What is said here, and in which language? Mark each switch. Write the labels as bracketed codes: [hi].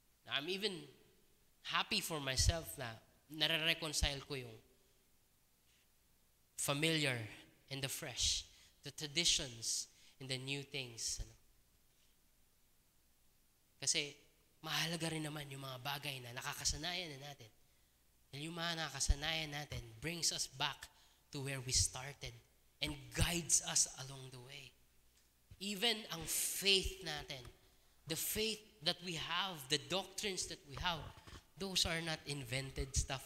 [en] I'm even happy for myself [tl] na nare-reconcile ko yung [en] familiar and the fresh, the traditions and the new things. [tl] Kasi mahalaga rin naman yung mga bagay na nakakasanayan na natin. [en] And [tl] yung mga nakakasanayan natin [en] brings us back to where we started and guides us along the way. Even ang faith natin, the faith that we have, the doctrines that we have, those are not invented stuff.